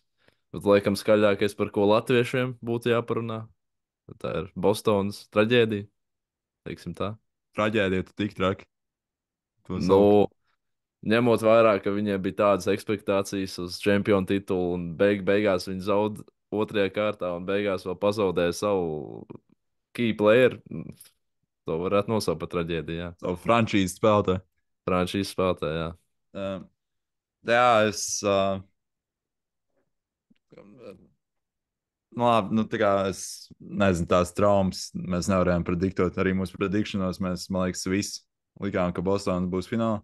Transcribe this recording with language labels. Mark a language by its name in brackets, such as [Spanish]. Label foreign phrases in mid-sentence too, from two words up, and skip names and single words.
[Latvian] Bet, laikam, skaļākais, par ko latviešiem būtu jāparunā, tā ir Bostonas traģēdija. Teiksim tā. traģēdija, tu tik traki. To sauc. Nu, ņemot vērā, ka viņiem bija tādas expectācijas uz čempionu titulu, un beigās viņi zaudēja otrajā kārtā, un beigās vēl pazaudēja savu [English] key player, [Latvian] to varētu nosaukt par traģēdiju. Jā, Savu frančīzi spēlētāju. frančīzes spēlētāja. Jā. Uh, jā, nu, labi, nu, tā kā es nezinu, tās traumas mēs nevarējām prediktēt. Arī mūsu predikšanos mēs, man liekas, visi likām, ka Bostonā būs finālā.